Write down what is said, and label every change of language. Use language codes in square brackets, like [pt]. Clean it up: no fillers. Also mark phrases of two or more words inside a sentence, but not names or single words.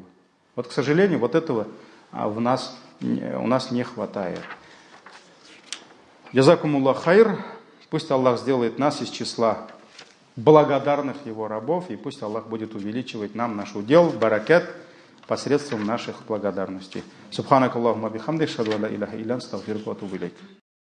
[ru] Вот, к сожалению, вот этого у нас не хватает. [ar] جزاكم الله خير. [ru] Пусть Аллах сделает нас из числа благодарных Его рабов, и пусть Аллах будет увеличивать нам наш удел, баракат, посредством наших благодарностей. [ar] سبحانك اللهم بحمدك، أشهد أن لا إله إلا أنت، أستغفرك وأتوب إليك.